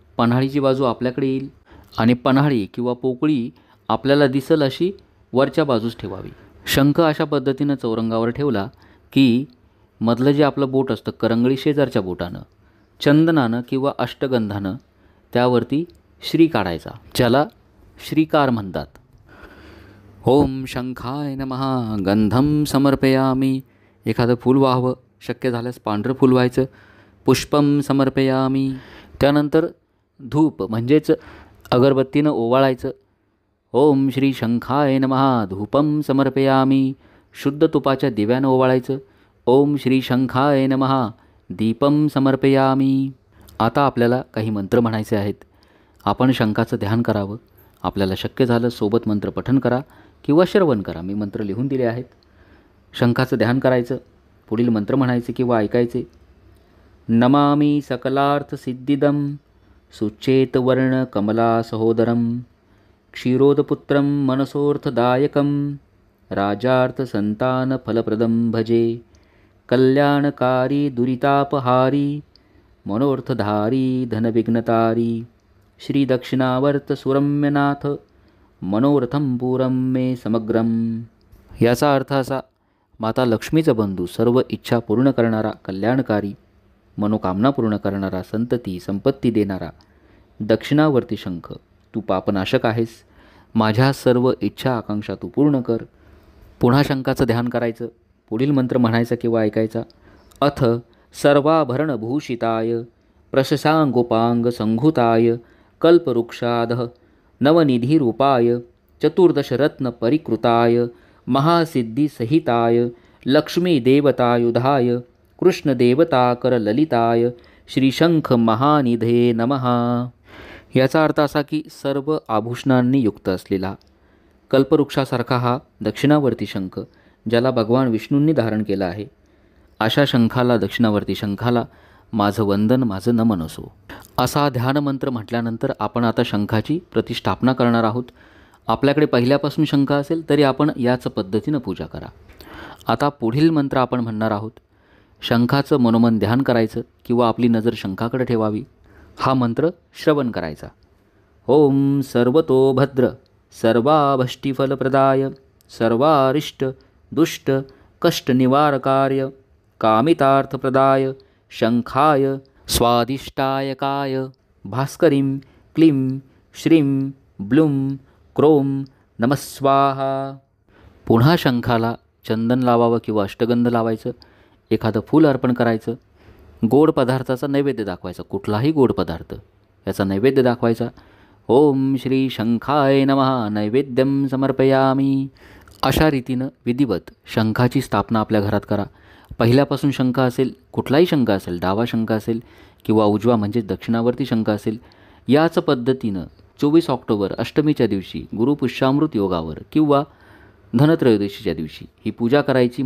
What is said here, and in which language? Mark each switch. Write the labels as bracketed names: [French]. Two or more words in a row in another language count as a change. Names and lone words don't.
[Marathi] पन्हाळीची बाजू आपल्याकडे येईल आणि पन्हाळी किंवा पोकळी आपल्याला दिसल अशी वरच्या बाजूस ठेवावी. शंख अशा पद्धतीनं चौरंगावर ठेवला की मधलं जे आपलं बोट असतं करंगळी शेजारच्या बोटानं चंदनानं किंवा अष्टगंधानं त्यावरती श्री काढायचा, ज्याला श्रीकार म्हणतात. [Sanskrit] ओम शंखाय नमः गंधम समर्पयामी. [Marathi] एखादं फूल व्हावं, शक्य झाल्यास पांढरं फूल व्हायचं. [Sanskrit] पुष्पम समर्पयामी. [Marathi] त्यानंतर धूप म्हणजेच अगरबत्तीनं ओवाळायचं. [Sanskrit] ओम श्री शंखाय नमः धूपम समर्पयामी. [Marathi] शुद्ध तुपाच्या दिव्यानं ओवाळायचं. [Sanskrit] ओम श्री शंखाय नमः दीपम समर्पयामी. [Marathi] आता आपल्याला काही मंत्र म्हणायचे आहेत. आपण शंखाचं ध्यान करावं. आपल्याला शक्य झालं सोबत मंत्र पठण करा किंवा श्रवण करा. मी मंत्र लिहून दिले आहेत. शंखाचं ध्यान करायचं, पुढील मंत्र म्हणायचे किंवा ऐकायचे. [Sanskrit] नमामि सकलार्थ सिद्धिदं सुचेत वर्ण कमला सहोदरं क्षीरोदपुत्रं मनसोर्थदायकं राजार्थ संतान फलप्रदं भजे कल्याणकारी दुरितापहारी मनोर्थधारी धनविघ्नतारी श्री दक्षिणावर्त सुरम्यनाथ मनोरथम पूरम मे समग्रम. [Marathi] याचा अर्थ असा, माता लक्ष्मीचा बंधू, सर्व इच्छा पूर्ण करणारा, कल्याणकारी, मनोकामना पूर्ण करणारा, संतती संपत्ती देणारा दक्षिणावर्ती शंख, तू पापनाशक आहेस. माझ्या सर्व इच्छा आकांक्षा तू पूर्ण कर. पुन्हा शंखाचं ध्यान करायचं, पुढील मंत्र म्हणायचा किंवा ऐकायचा. [Sanskrit] अथ सर्वाभरणभूषिताय प्रशशांगोपांग संघुताय कल्पवृक्षादः नवनिधिरूपाय चतुर्दशरत्न परिकृताय महासिद्धिसहिताय लक्ष्मीदेवतायुधाय कृष्णदेवताकरललिताय श्रीशंख महानिधे नमः. [Marathi] याचा अर्थ असा की सर्व आभूषणांनी युक्त असलेला कल्पवृक्षासारखा हा दक्षिणावर्ती शंख, ज्याला भगवान विष्णूंनी धारण केला आहे, अशा शंखाला, दक्षिणावर्ती शंखाला माझं वंदन, माझं नमन असो. असा ध्यानमंत्र म्हटल्यानंतर आपण आता शंखाची प्रतिष्ठापना करणार आहोत. आपल्याकडे पहिल्यापासून शंख असेल तरी आपण याच पद्धतीनं पूजा करा. आता पुढील मंत्र आपण म्हणणार आहोत. शंखाचं मनोमन ध्यान करायचं किंवा आपली नजर शंखाकडे ठेवावी. हा मंत्र श्रवण करायचा. [Sanskrit] ओम सर्वतो भद्र सर्वाभष्टिफलप्रदाय सर्वारिष्ट दुष्ट कष्टनिवारकाय कामितार्थप्रदाय शंखाय स्वादिष्टायकाय भास्करीं क्लीं श्रीं ब्लूं क्रों नमस्वाहा. [Marathi] पुन्हा शंखाला चंदन लावावं किंवा अष्टगंध लावायचं. एखादं फूल अर्पण करायचं. गोड पदार्थाचा नैवेद्य दाखवायचा, कुठलाही गोड पदार्थ याचा नैवेद्य दाखवायचा. [Sanskrit] ओम श्री शंखाय नमः नैवेद्यम समर्पयामी. [Marathi] अशा रीतीनं विधिवत शंखाची स्थापना आपल्या घरात करा. पहिल्यापासून शंख असेल, कुठलाही शंख असेल, डावा शंख असेल किंवा उजवा म्हणजे दक्षिणावर्ती शंख असेल, याच पद्धतीनं 24 ऑक्टोबर अष्टमीच्या दिवशी गुरुपुष्यामृत योगावर किंवा धनत्रयोदशीच्या दिवशी ही पूजा करायची.